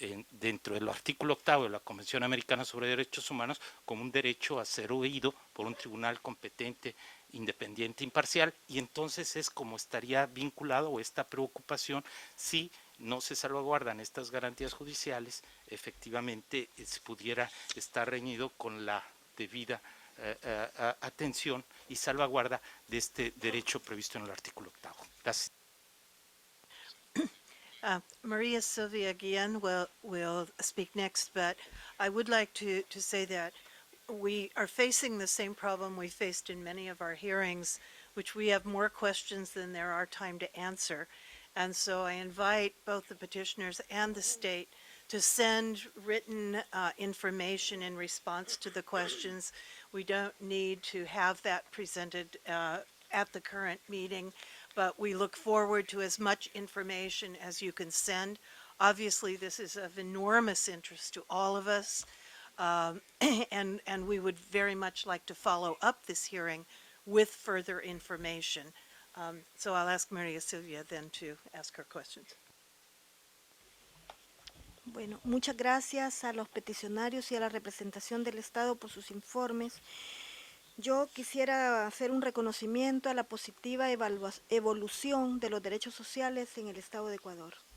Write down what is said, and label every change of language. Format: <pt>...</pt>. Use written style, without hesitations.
<es>dentro del artículo 8 de la Convención Americana sobre Derechos Humanos como un derecho a ser oído por un tribunal competente, independiente, imparcial, y entonces es como estaría vinculado, o esta preocupación, si no se salvaguardan estas garantías judiciales, efectivamente se pudiera estar reñido con la debida atención y salvaguarda de este derecho previsto en el artículo 8. Gracias.</es> <en>Maria Silvia Guillen will speak next, but I would like to say that we are facing the same problem we faced in many of our hearings, which we have more questions than there are time to answer. And so I invite both the petitioners and the state to send written information in response to the questions. We don't need to have that presented at the current meeting, but we look forward to as much information as you can send. Obviously, this is of enormous interest to all of us, and we would very much like to follow up this hearing with further information. So I'll ask Maria Silvia then to ask her questions.</en> <es>Bueno, muchas gracias a los peticionarios y a la representación del Estado por sus informes. Yo quisiera hacer un reconocimiento a la positiva evolución de los derechos sociales en el Estado de Ecuador.</es>